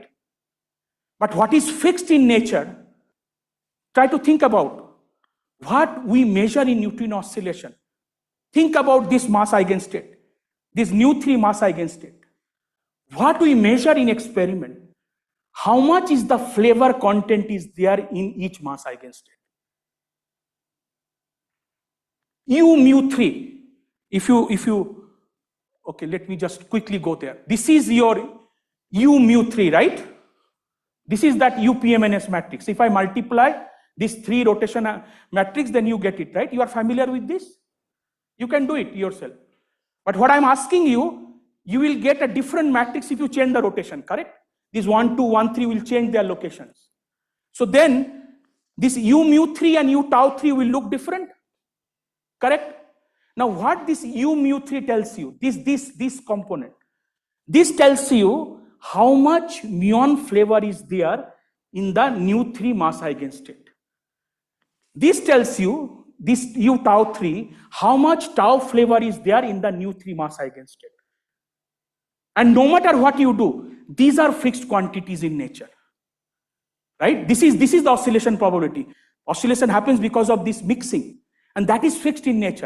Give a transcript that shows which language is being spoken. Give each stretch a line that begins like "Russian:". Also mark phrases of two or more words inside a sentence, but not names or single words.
English: But what is fixed in nature, try to think about what we measure in neutrino oscillation. Think about this mass eigenstate, this nu3 mass eigenstate. What we measure in experiment, how much is the flavor content is there in each mass eigenstate. U mu3, if you, okay, let me just quickly go there. This is your U mu3, right? This is that UPMNS matrix. If I multiply this 3 rotation matrix, then you get it, right? You are familiar with this? You can do it yourself. But what I'm asking you, you will get a different matrix if you change the rotation, correct? This 1, 2, 1, 3 will change their locations. So then this U mu3 and U tau 3 will look different, correct? Now what this U mu3 tells you, this component, this tells you how much muon flavor is there in the nu3 mass eigenstate. This tells you, this u tau 3, how much tau flavor is there in the nu3 mass eigenstate. And no matter what you do, these are fixed quantities in nature. Right? This is the oscillation probability. Oscillation happens because of this mixing, and that is fixed in nature.